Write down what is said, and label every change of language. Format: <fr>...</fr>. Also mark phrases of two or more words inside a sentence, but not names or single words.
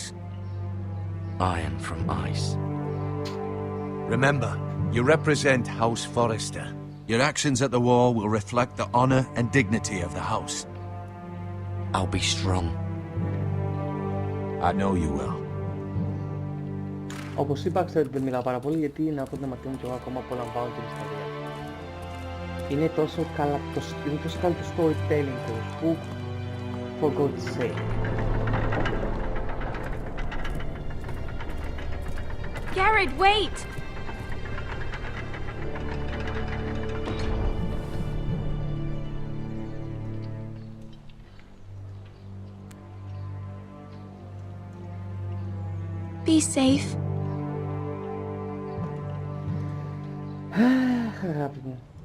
<en>Iron from ice. Remember, you represent House Forester. Your actions at the war will reflect the honor and dignity of the house. I'll be strong. I know you will.</en> <el>Όπως είπα, ξέρετε δεν μιλάω πάρα πολύ γιατί να πω την αμαρτία μου και εγώ ακόμα απολαμβάνω την ιστορία. Είναι τόσο καλά το storytelling τους που</el> <en>for God's sake. Garrett, wait! Be safe.</en> <el>Αγάπη μου.</el>